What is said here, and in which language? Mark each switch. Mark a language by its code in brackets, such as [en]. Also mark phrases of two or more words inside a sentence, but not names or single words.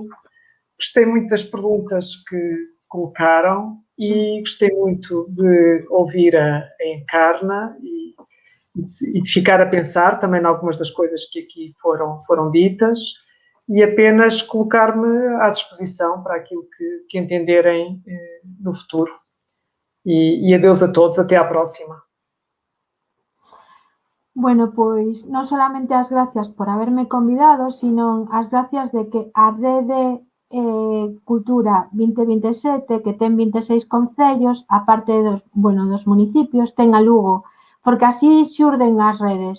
[pt] Gostei muito das perguntas que colocaram e gostei muito de ouvir a Encarna e de ficar a pensar também em algumas das coisas que aqui foram ditas e apenas colocar-me à disposição para aquilo que entenderem no futuro. E adeus a todos, até à próxima. [gl] Bueno, pois non solamente as gracias por haberme convidado, sino as gracias de que a Rede Cultura 2027, que ten 26 concellos, a parte dos municipios, ten a Lugo, porque así xurden as redes.